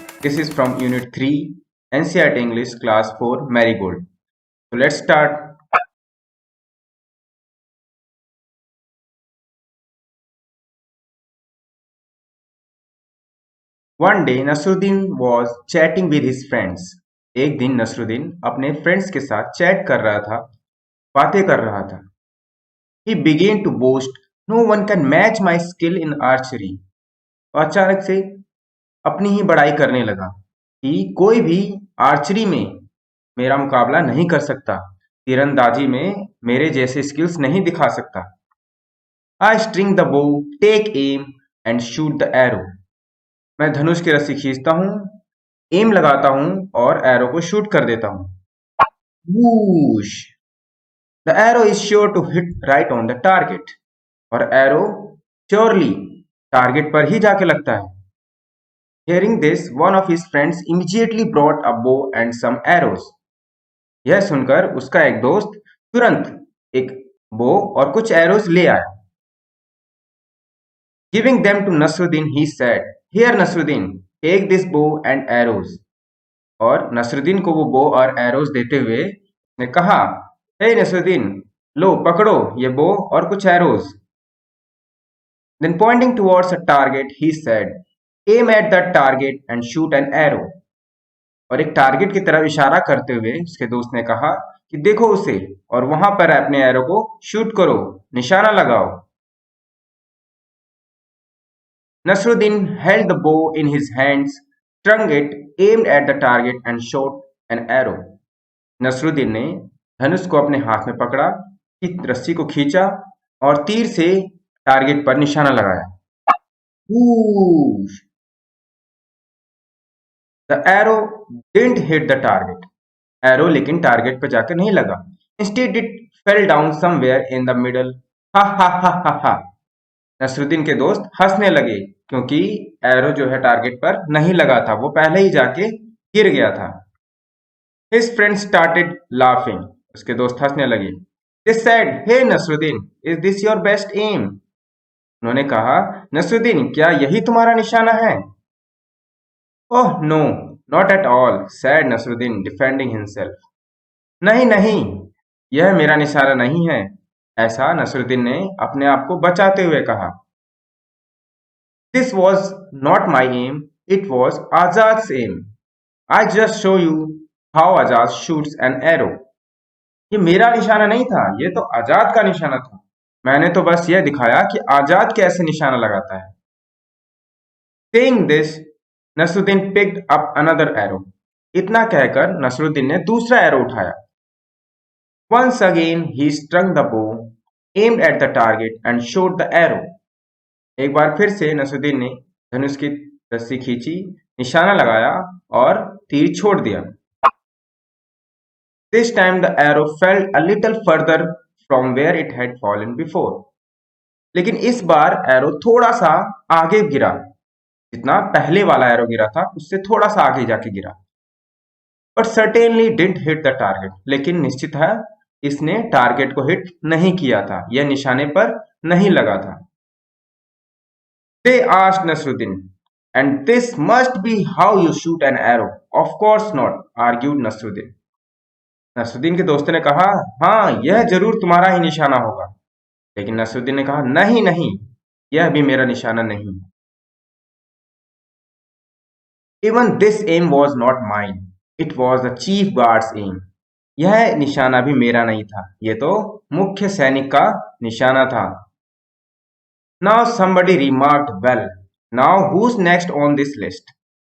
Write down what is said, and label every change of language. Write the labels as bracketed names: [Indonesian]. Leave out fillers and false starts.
[English] This is from Unit 3 NCERT English Class 4 Marigold. So let's start. One day Nasruddin was chatting with his friends. [Hindi] एक दिन नसरुद्दीन अपने friends के साथ chat कर रहा था, बातें कर रहा था. [English] He began to boast, "No one can match my skill in archery." [Hindi] और अचानक से अपनी ही बड़ाई करने लगा कि कोई भी आर्चरी में मेरा मुकाबला नहीं कर सकता, तीरंदाजी में मेरे जैसे स्किल्स नहीं दिखा सकता. [English] I string the bow, take aim and shoot the arrow. [Hindi] मैं धनुष की रस्सी खींचता हूँ, एम लगाता हूँ और एरो को शूट कर देता हूँ. [English] Whoosh! The arrow is sure to hit right on the target. [Hindi] और एरो श्योरली टारगेट पर ही जाके लगता है. [English] Hearing this, one of his friends immediately brought a bow and some arrows. [Hindi] यह सुनकर उसका एक दोस्त तुरंत एक बो और कुछ एरोज ले आया. [English] Giving them to Nasruddin, he said, "Here Nasruddin, take this bow and arrows." [Hindi] और नसरुद्दीन को वो बो और एरोज देते हुए ने कहा, "हे नसरुद्दीन, लो पकड़ो ये बो और कुछ arrows." [English] Then pointing towards a target, he said, "Aim at that target and shoot an arrow." [Hindi] और एक टारगेट की तरफ इशारा करते हुए उसके दोस्त ने कहा कि देखो उसे और वहां पर अपने एरो को शूट करो, निशाना लगाओ. [English] Nasruddin held the bow in his hands, strung it, aimed at the target and shot an arrow. [Hindi] Nasruddin ने धनुष को अपने हाथ में पकड़ा, रस्सी को खींचा और तीर से टारगेट पर निशाना लगाया. [English] Whoosh! The arrow didn't hit the target. [Hindi] Arrow लेकिन टारगेट पर जाकर नहीं लगा. [English] Instead it fell down somewhere in the middle. हा हा हा हा हा. [Hindi] नसरुद्दीन के दोस्त हंसने लगे क्योंकि एरो जो है टारगेट पर नहीं लगा था, वो पहले ही जाके गिर गया था. [English] His friends started laughing. [Hindi] उसके दोस्त हंसने लगे. [English] They said, "Hey Nasruddin, is this your best aim?" [Hindi] उन्होंने कहा, नसरुद्दीन क्या यही तुम्हारा निशाना है? [English] Oh no, not at all, said Nasruddin, defending himself. [Hindi] नहीं नहीं, यह मेरा निशाना नहीं है, ऐसा नसरुद्दीन ने अपने आप को बचाते हुए कहा. [English] This was not my aim, it was Azad's aim. I just show you how Azad shoots an arrow. [Hindi] ये मेरा निशाना नहीं था, ये तो आजाद का निशाना था. मैंने तो बस यह दिखाया कि आजाद कैसे निशाना लगाता है. [English] Saying this, Nasruddin picked up another arrow. [Hindi] इतना कहकर नसरुद्दीन ने दूसरा एरो उठाया. [English] Once again he strung the bow, aimed at the target and shot the arrow. [Hindi] एक बार फिर से नसरुद्दीन ने धनुष की रस्सी खींची, निशाना लगाया और तीर छोड़ दिया. [English] This time the arrow fell a little further from where it had fallen before. [Hindi] लेकिन इस बार एरो थोड़ा सा आगे गिरा, जितना पहले वाला एरो गिरा था उससे थोड़ा सा आगे जाके गिरा. [English] But certainly didn't hit the target. [Hindi] लेकिन निश्चित है इसने टारगेट को हिट नहीं किया था, यह निशाने पर नहीं लगा था. [English] They asked Nasruddin, "And this must be how you shoot an arrow." Of course not, argued Nasruddin. [Hindi] Nasruddin के दोस्तों ने कहा, हाँ यह जरूर तुम्हारा ही निशाना होगा. लेकिन नसरुद्दीन ने कहा, नहीं नहीं, यह भी मेरा निशाना नहीं. [English] Even this aim was not mine. It was the chief guard's aim. [Hindi] यह निशाना भी मेरा नहीं था, ये तो मुख्य सैनिक का निशाना था. [English] Now somebody remarked, well, now who's next on this list?